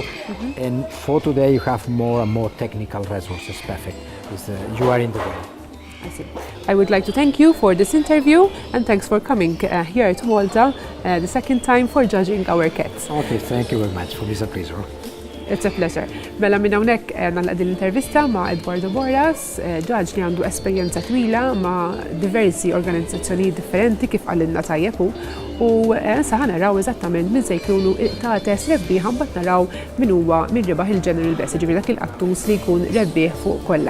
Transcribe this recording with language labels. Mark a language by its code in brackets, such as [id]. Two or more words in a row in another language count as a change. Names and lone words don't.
[en] And for today, you have more and more technical resources. Perfect. You are in the way. I see. I would like to thank you for this interview and thanks for coming here to Malta the second time for judging our kits. Okay, thank you very much. For me, it's a pleasure. It's a pleasure. [mt] Mela minn hawnhekk nagħlaq din l-intervista ma' Edwardo Borras, ġaġ li għandu esperjenza twila ma' diversi organizzazzjonijiet differenti kif qalilna tajjeb u sa ħanaraw eżattament minn se jkunu ta' rebbieħ mbagħad naraw min huwa min rebaħ il-General Best, ġifieri dak il-qattus li jkun rebbieħ fuq kollha.